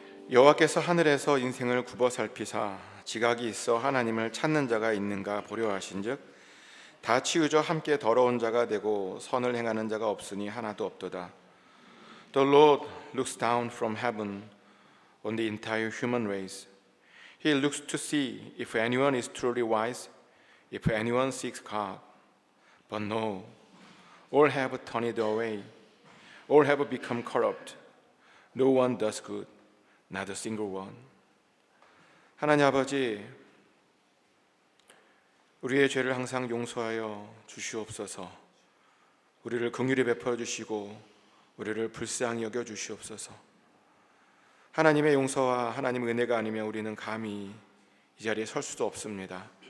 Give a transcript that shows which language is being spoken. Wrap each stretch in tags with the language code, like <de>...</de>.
<ko>여호와께서 하늘에서 인생을 굽어 살피사 지각이 있어 하나님을 찾는 자가 있는가 보려 하신즉 다 치우져 함께 더러운 자가 되고 선을 행하는 자가 없으니 하나도 없도다.</ko> <en>The Lord looks down from heaven on the entire human race. He looks to see if anyone is truly wise, if anyone seeks God. But no, all have turned away. All have become corrupt. No one does good, not a single one.</en> <ko>하나님 아버지, 우리의 죄를 항상 용서하여 주시옵소서. 우리를 긍휼히 베풀어 주시고 우리를 불쌍히 여겨 주시옵소서. 하나님의 용서와 하나님의 은혜가 아니면 우리는 감히 이 자리에 설 수도 없습니다.</ko>